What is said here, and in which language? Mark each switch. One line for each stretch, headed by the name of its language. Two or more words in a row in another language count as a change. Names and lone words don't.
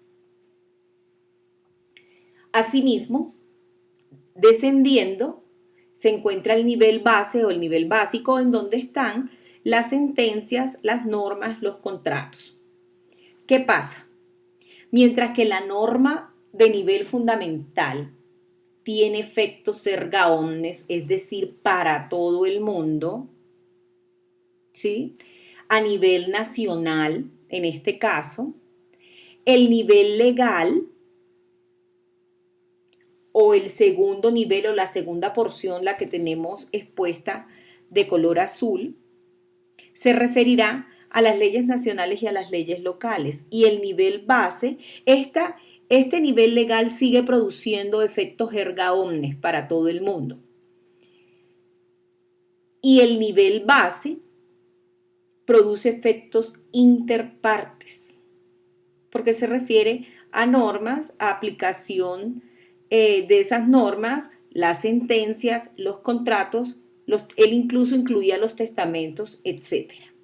Spanish: Asimismo, descendiendo, se encuentra el nivel base o el nivel básico, en donde están las sentencias, las normas, los contratos. ¿Qué pasa? Mientras que la norma de nivel fundamental tiene efectos
Latin: erga omnes,
Spanish: es decir, para todo el mundo, ¿sí? A nivel nacional, en este caso, el nivel legal o el segundo nivel o la segunda porción, la que tenemos expuesta de color azul, se referirá a las leyes nacionales y a las leyes locales. Y el nivel base, este nivel legal sigue produciendo efectos
Latin: erga omnes
Spanish: para todo el mundo. Y el nivel base produce efectos interpartes, porque se refiere a normas, a aplicación de esas normas, las sentencias, los contratos, él incluso incluía los testamentos, etc.